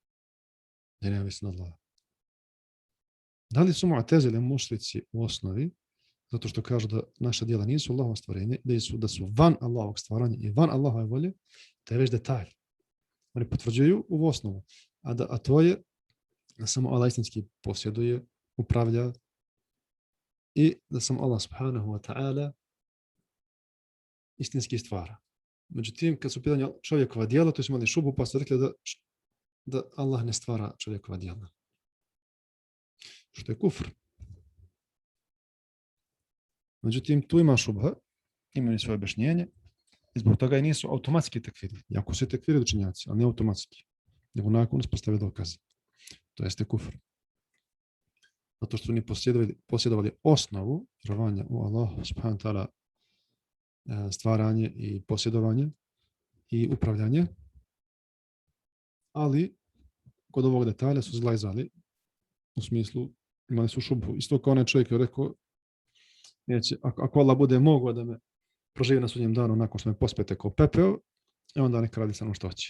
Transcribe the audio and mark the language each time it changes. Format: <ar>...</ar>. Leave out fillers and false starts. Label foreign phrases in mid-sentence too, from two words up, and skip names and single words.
<bs>Da li su Mu'tezile mušrici u osnovi, zato što kažu da naša djela nisu Allahovo stvorenje, da su van Allahovog stvaranja i van Allahove volje, to je već detalj. Oni potvrđuju u osnovu, a to je da samo Allah istinski posjeduje, upravlja i da samo Allah</bs> <ar>سبحانه وتعالى</ar> <bs>istinski stvara. Međutim, kad su pitanja čovjekova djela, to su imali šubu, pa su rekli da Allah ne stvara čovjekova djela. Što je kufr. Međutim, tu ima šubha, imaju svoje objašnjenje i zbog toga i nisu automatski tekfiri. Jako su tekfiri učenjaci, ali ne automatski. Nego nakon uspostave dokaze. To jeste kufr. Zato što oni posjedovali osnovu vjerovanja u Allah</bs> <ar>سبحانه وتعالى,</ar> <bs>stvaranje i posjedovanje i upravljanje, ali kod ovog detalja su zglajzali, u smislu imali su šubhu. Isto kao onaj čovjek je rekao, ako Allah bude mogao da me proživi na sudnjem danu nakon što me pospete kao pepeo, onda neka radi sa mnom što hoće.</bs>